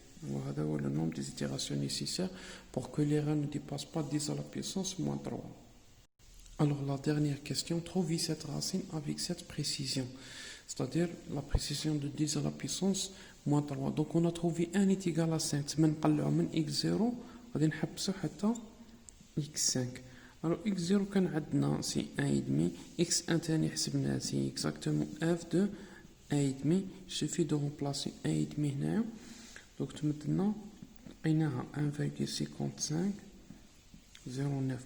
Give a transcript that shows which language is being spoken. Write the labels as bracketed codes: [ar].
[fr] Voilà le nombre des itérations nécessaires pour que l'erreur ne dépasse pas 10 à la puissance moins 3. Alors la dernière question, trouver cette racine avec cette précision. C'est-à-dire la précision de 10 à la puissance moins 3. Donc on a trouvé 1 est égal à 5. [ar] من نقلعو من x0 غادي نحبسو حتى x5. Alors x0 كان عندنا سي 1,5, x1 تاني حسبناه سي [fr] exactement f de 1,5. Il suffit de remplacer 1,5 هنايا. [ar] Donc تمدنا لقيناها 1,55 09.